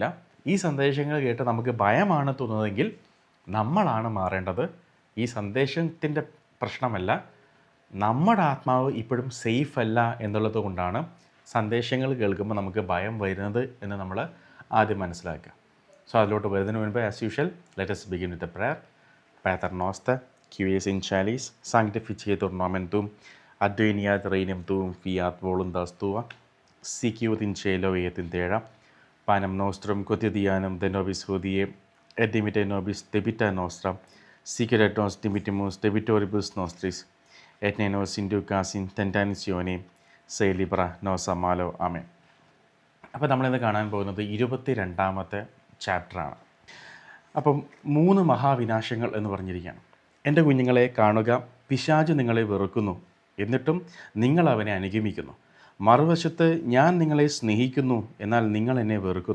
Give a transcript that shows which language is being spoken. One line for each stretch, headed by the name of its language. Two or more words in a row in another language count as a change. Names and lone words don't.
Malayalam: ഈ സന്ദേശങ്ങൾ കേട്ട് നമുക്ക് ഭയമാണ് തോന്നുന്നതെങ്കിൽ നമ്മളാണ് മാറേണ്ടത്. ഈ സന്ദേശത്തിൻ്റെ പ്രശ്നമല്ല, നമ്മുടെ ആത്മാവ് ഇപ്പോഴും സേഫ് അല്ല എന്നുള്ളത് കൊണ്ടാണ് സന്ദേശങ്ങൾ കേൾക്കുമ്പോൾ നമുക്ക് ഭയം വരുന്നത് എന്ന് നമ്മൾ ആദ്യം മനസ്സിലാക്കുക.
English: സോ
Malayalam: അതിലോട്ട് വരുന്നതിന് മുൻപ്
English: as usual let us begin with the prayer.
Latin: Pater noster, qui es in calis, sanctificetur nomen tuum, adveniat regnum tuum, fiat voluntas tua, sicut in cielo et in terra. Panem nostrum quotidianum de nobis hodie, et dimitte nobis debita nostra, sicut et nos dimittimus debitoribus nostris, et ne nos inducas in tentatione, se libera nos a malo.
Malayalam: ആമേൻ. അപ്പോൾ നമ്മളിന്ന് കാണാൻ പോകുന്നത് 22-ാമത്തെ ചാപ്റ്ററാണ്. അപ്പം 3 മഹാവിനാശങ്ങൾ എന്ന് പറഞ്ഞിരിക്കുകയാണ്. എൻ്റെ കുഞ്ഞുങ്ങളെ കാണുക, പിശാച് നിങ്ങളെ വെറുക്കുന്നു, എന്നിട്ടും നിങ്ങൾ അവനെ അനുഗമിക്കുന്നു. മറുവശത്ത് ഞാൻ നിങ്ങളെ സ്നേഹിക്കുന്നു, എന്നാൽ നിങ്ങൾ എന്നെ വെറുക്കുന്നു.